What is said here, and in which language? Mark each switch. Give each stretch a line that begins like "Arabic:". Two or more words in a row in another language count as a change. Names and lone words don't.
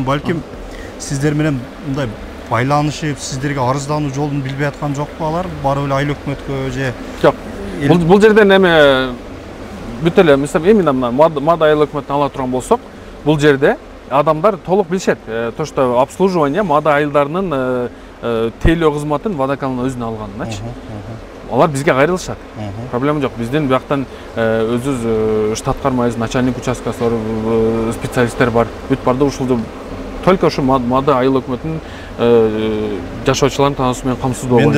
Kyrgyz: Балким сиздер менен мындай байланышып, сиздерге арыздануу жолун билбей аткан жокпу алар? Барып эле айыл өкмөткө же? Жок. Бул жерден эми бүт эле, мисалы эми мына Мада айыл өкмөтүн ала турган болсок, бул жерде адамдар толук билишет.
Russian: То, что обслуживание
Kyrgyz: Мада айылдарынын тейлөө кызматын водоканал өзүнө алганычы. Алар бизге кайрылышат. Проблема жок. Биздин бияктан өзүбүз штат кармайбыз, начальник участкасы бар, специалисттер бар. Бүт барды ушул только ушу Мада айыл өкмөтүнүн жашоочуларын таануусу менен камсыздоо боюнча.